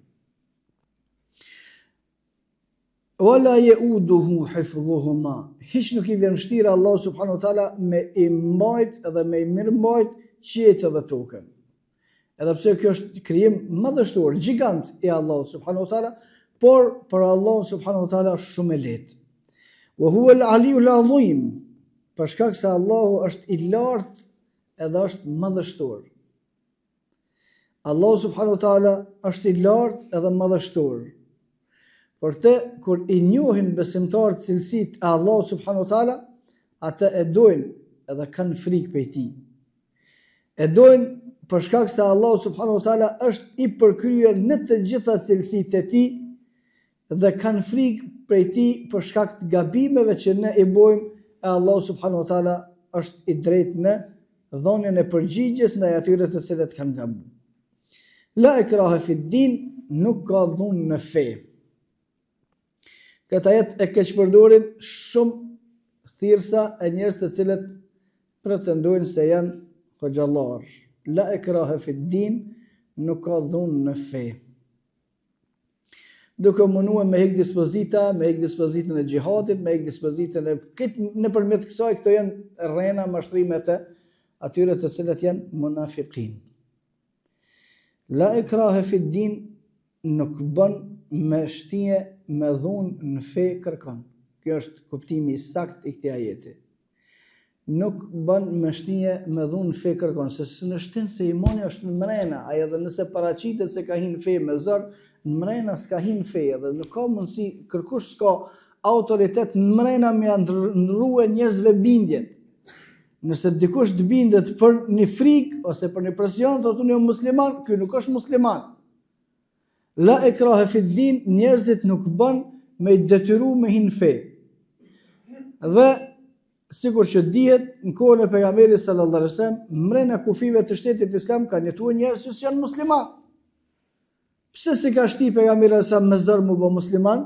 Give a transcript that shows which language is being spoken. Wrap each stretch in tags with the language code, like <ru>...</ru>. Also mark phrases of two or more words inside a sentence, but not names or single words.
<ar>ولا يؤوده حفظهما.</ar> <sq>Hiç nuk i vjen vështirë Allahu</sq> <ar>سبحانه وتعالى</ar> <sq>me i mbajt edhe me i mirëmbajt qiejt edhe tokën. Edhe pse kjo është krijim madhështor, gjigant i Allahut</sq> <ar>سبحانه وتعالى,</ar> <sq>por për Allahun</sq> <ar>سبحانه وتعالى</ar> <sq>është shumë e lehtë.</sq> <ar>وهو العلي العظيم.</ar> <sq>Për shkak se Allahu është i lartë edhe është madhështor. Allahu</sq> <ar>سبحانه وتعالى</ar> <sq>është i lartë edhe madhështor. Por te kur i njohin besimtarët cilësitë e Allahut</sq> <ar>سبحانه وتعالى,</ar> <sq>ata e dojnë edhe kanë frikë prej tij. E dojnë për shkak se Allahu</sq> <ar>سبحانه وتعالى</ar> <sq>është i përkryer në të gjitha cilësitë e tij dhe kanë frikë prej tij për shkak të gabimeve që ne i bëjmë. E Allahu</sq> <ar>سبحانه وتعالى</ar> <sq>është i drejtë në dhënien e përgjigjes ndaj atyre të cilët kanë gabuar.</sq> <ar>لا إكراه في الدين,</ar> <sq>nuk ka dhunë në fe. Këtë ajet e keq përdorin shumë thirrsa e njerëz të cilët pretendojnë se janë hoxhallar.</sq> <ar>لا إكراه في الدين,</ar> <sq>nuk ka dhunë në fe. Duke munduar me hek dispozita, me hek dispozitën e xhihadit, me hek dispozitën e nëpërmjet kësaj, këto janë rrena mashtrimet e atyre të cilët janë munafiqin.</sq> <ar>لا إكراه في الدين,</ar> <sq>nuk bën me shtije me dhunë në fe kërkon. Kjo është kuptimi i saktë i këtij ajeti. Nuk bën me shtije me dhunë në fe kërkon, se në shtin se imani është në mrena, ai edhe nëse paraqitet se ka hyrë në fe me zor, në mrena s'ka hyrë në fe, dhe nuk ka mundësi, kërkush s'ka autoritet në mrena me ndrua njerëzve bindjet. Nëse dikush të bindet për një frikë ose për një presion, thotë unë jam musliman, ky nuk është musliman.</sq> <ar>لا إكراه في الدين,</ar> <sq>njerëzit nuk bën me i detyru me hyrë në fe. Dhe sikur që dihet në kohën e pejgamberit</sq> <ar>صلى الله عليه وسلم,</ar> <sq>mrena kufive të shtetit islam kanë jetuar njerëz që janë musliman. Pse si ka shti pejgamberi sa me zor mu bë musliman?</sq>